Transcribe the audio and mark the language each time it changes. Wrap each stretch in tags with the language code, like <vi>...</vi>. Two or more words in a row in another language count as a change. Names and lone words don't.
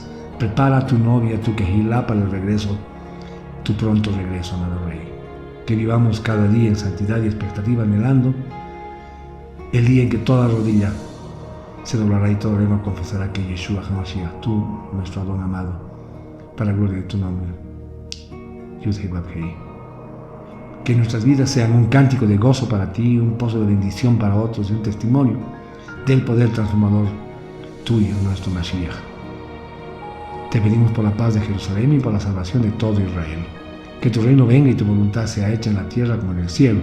<es>Prepara a tu novia, tu Kehilá, para el regreso, tu pronto regreso, amado Rey. Que vivamos cada día en santidad y expectativa, anhelando el día en que toda rodilla se doblará y toda lengua confesará que Yeshua HaMashiach, tú, nuestro Adón amado, para la gloria de tu nombre. Yud-Heh-Vav-Heh. Que nuestras vidas sean un cántico de gozo para ti, un pozo de bendición para otros y un testimonio del poder transformador tuyo, nuestro Mashiach. Te pedimos por la paz de Jerusalén y por la salvación de todo Israel. Que tu reino venga y tu voluntad sea hecha en la tierra como en el cielo.</es>